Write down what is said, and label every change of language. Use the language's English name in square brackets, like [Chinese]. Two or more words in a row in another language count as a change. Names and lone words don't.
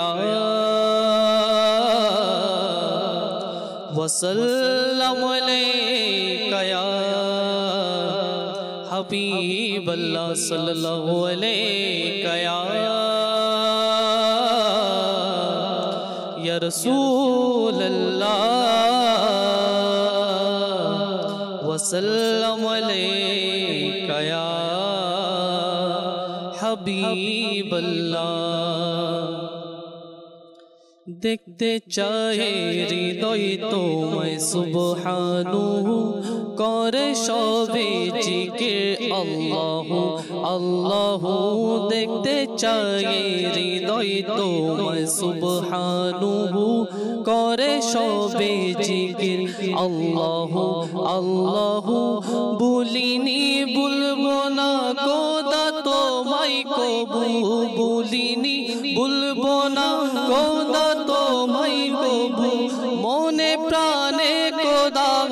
[Arabic] وسلم علیہ یا حبیب اللہ صلی اللہ علیہ یا رسول اللہ وسلم علیک یا حبیب اللہ [Bangla] দেখতে চায় হৃদয় তোমায় সুবহানু করে সবে জিকির [Arabic] الله الله [Bangla] দেখতে চায় হৃদয় তোমায় সুবহানু করে সবে জিকির [Arabic] الله الله [Bangla] বলিনি বলবো না খোদা তোমায় কবু বলিনি বলবো না খোদা তোমায় কবু মনে প্রাণে খোদা